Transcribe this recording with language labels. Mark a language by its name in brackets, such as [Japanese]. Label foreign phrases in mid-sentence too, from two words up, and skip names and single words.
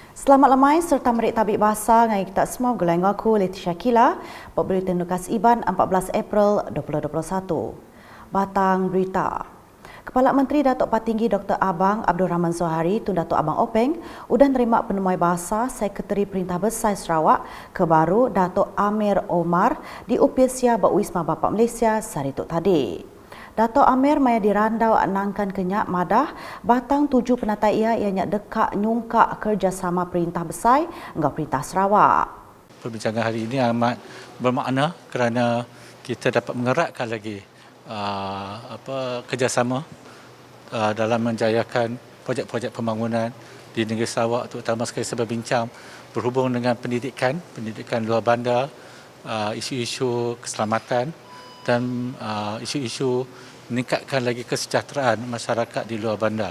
[Iban] Selamat lemai serta merik tabik bahasa ngai kita semua gulai aku Leticia Kila, berita Nukas Iban 14 April 2021. Batang berita. Kepala Menteri Datuk Patinggi Dr. Abang Abdul Rahman Zohari Tun Datuk Abang Openg sudah nerima penemuai bahasa Sekretari Perintah Besar Sarawak kebaru Datuk Amir Omar di Upisia Wisma Bapa Malaysia Sarituk tadi. Datuk Amir maya dirandau nangkan kenyak madah batang 7 penatai ia yang dekak nyungkak kerjasama Perintah Besar dengan Perintah Sarawak. [Malay] Perbincangan hari ini amat bermakna kerana kita dapat mengeratkan lagi kerjasama dalam menjayakan projek-projek pembangunan di negeri Sarawak, terutama sekali berbincang berhubung dengan pendidikan luar bandar, isu-isu keselamatan dan isu-isu meningkatkan lagi kesejahteraan masyarakat di luar bandar.